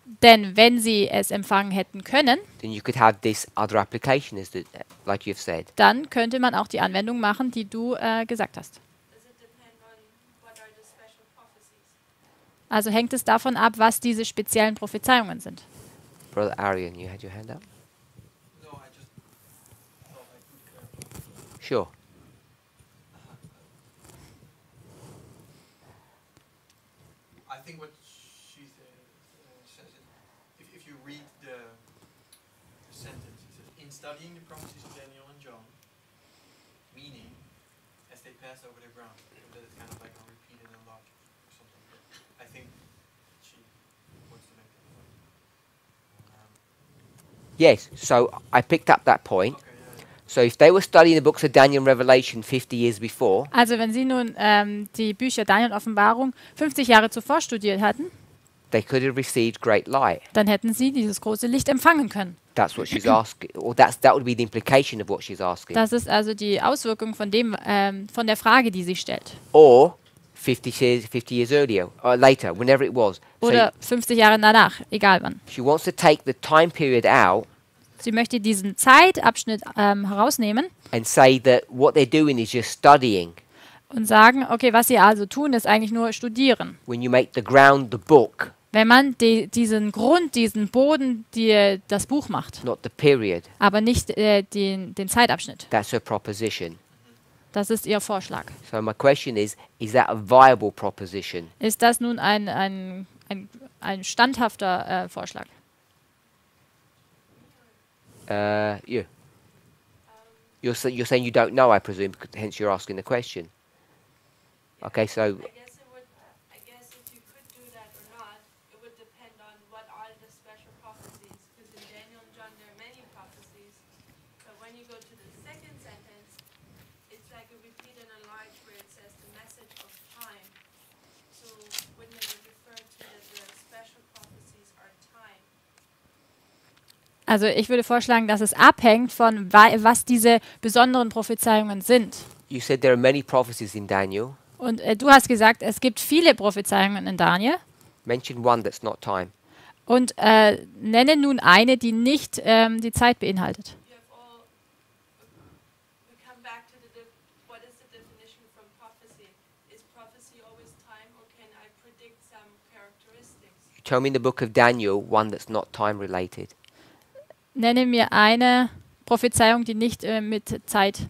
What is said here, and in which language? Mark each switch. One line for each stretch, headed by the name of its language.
German: Denn wenn sie es empfangen hätten können,
English: then you could have this other application, like you've said.
German: dann könnte man auch die Anwendung machen, die du gesagt hast.
English: Does it depend on what are the special prophecies?
German: Also hängt es davon ab, was diese speziellen Prophezeiungen sind.
English: Brother Arian, you had your hand up? No, I just thought I could clarify. Sure. I think what she says, if you read the sentence, it says, in studying the prophecies of Daniel and John, meaning, as they pass over the ground, that it's kind of like a repeated and logic or something. But I think she wants to make that point. Yes, so I picked up that point. Okay, yeah. So if they were studying the books of Daniel and Revelation 50 years before,
German: Also wenn sie nun die Bücher Daniel und Offenbarung 50 Jahre zuvor studiert hatten,
English: they could have received great light.
German: dann hätten sie dieses große Licht empfangen können.
English: That's what she's asking, or that would be the implication of what she's asking.
German: Das ist also die Auswirkung von der Frage, die sie stellt.
English: Or 50 years earlier, or later, whenever it was.
German: Oder 50 Jahre danach, egal wann.
English: So she wants to take the time period out
German: Sie möchte diesen Zeitabschnitt herausnehmen
English: and say that what they're doing is just studying.
German: und sagen, okay, was sie also tun, ist eigentlich nur studieren.
English: When you make the ground the book,
German: Wenn man diesen Grund, diesen Boden, das Buch macht,
English: not the period,
German: aber nicht den Zeitabschnitt.
English: that's her proposition.
German: Das ist ihr Vorschlag.
English: So my question is that a viable proposition?
German: Ist das nun ein standhafter Vorschlag?
English: You. You're saying you don't know, I presume, hence you're asking the question. Okay, so I guess if you could do that or not, it would depend on what are the special prophecies. Because in Daniel and John there are many prophecies. But when you go to the second sentence, it's like a repeat and enlarge where it says the message of time. So wouldn't it refer to that the special prophecies are time?
German: Also ich würde vorschlagen, dass es abhängt von, was diese besonderen Prophezeiungen sind.
English: you said there are many prophecies in Daniel.
German: Und du hast gesagt, es gibt viele Prophezeiungen in Daniel.
English: Mention one that's not time.
German: Und nenne nun eine, die nicht die Zeit beinhaltet.
English: You have all, we come back to what is the definition from prophecy? Is prophecy always time or can I predict some characteristics? You Tell me in the book of Daniel one that's not time related.
German: Nenne mir eine Prophezeiung, die nicht mit Zeit